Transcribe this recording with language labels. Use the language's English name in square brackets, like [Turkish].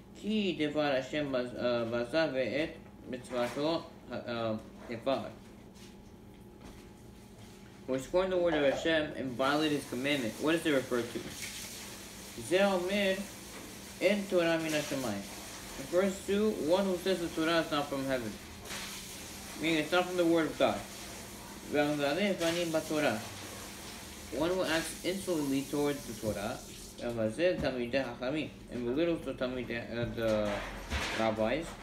[Hebrew] כי דבר השם בזה ואת מצוותו הפר. [English] Who scorned the word of Hashem and violated his commandment. What does it refer to? [Hebrew] זה אומר אין תורה מן השמיים. [English] Refers to one who says the Torah is not from heaven. Meaning it's not from the word of God. [Hebrew] והמגלה פנים בתורה. [English] One who acts insolently towards the Torah. [Hebrew] והמבזה תלמידי חכמים. [English] And belittles the rabbis.